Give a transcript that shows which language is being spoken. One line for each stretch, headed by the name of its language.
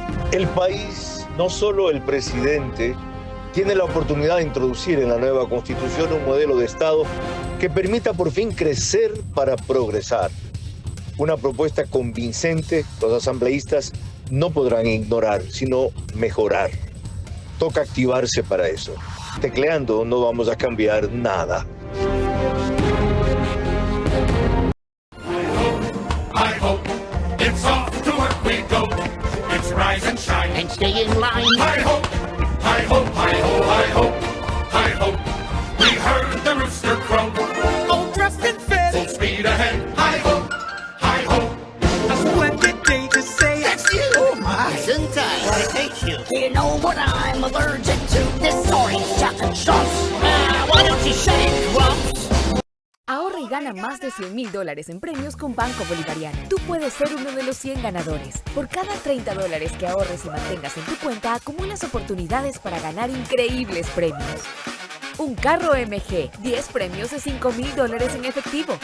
Spanish: El país, no solo el presidente, tiene la oportunidad de introducir en la nueva constitución un modelo de Estado que permita por fin crecer para progresar. Una propuesta convincente, los asambleístas no podrán ignorar, sino mejorar. Toca activarse para eso. Tecleando no vamos a cambiar nada.
English: I hope it's off to work we go. It's rise and shine and stay in line. I hope, I hope, I hope, I hope, I hope we heard the rooster crow. All dressed in fit, full speed ahead. I hope, a splendid day to say it's you. Oh my, sometimes I hate you. You know what I'm allergic to? This orange chocolate sauce. Why don't you shut it, Grumps?
Spanish: Ahorra y gana más de $100,000 en premios con Banco Bolivariano. Tú puedes ser uno de los 100 ganadores. Por cada $30 que ahorres y mantengas en tu cuenta, acumulas oportunidades para ganar increíbles premios. Un carro MG, 10 premios de $5,000 en efectivo.